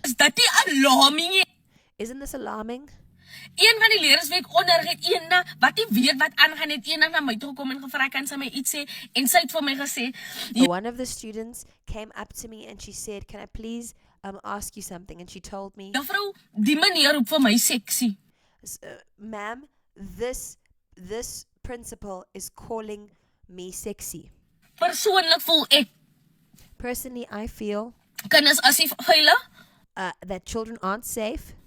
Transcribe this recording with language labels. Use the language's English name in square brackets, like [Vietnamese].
[Afrikaans] Is dit nie alarming nie? [English] Isn't this alarming? [Afrikaans] Een van die leerders wie ek onderrig het, eendag wat nie weet wat aangaan het, eendag na my toe gekom en gevra kan sy my iets sê en sy het vir my gesê, [English] One of the students came up to me and she said, "Can I please ask you something?" And she told me, [Afrikaans] "Juffrou, die meneer roep vir my seksie." [English] "Ma'am, this principal is calling me sexy." [Afrikaans] Persoonlik voel ek [English] Personally, I feel [Afrikaans] kinders as nie veilig [English] that children aren't safe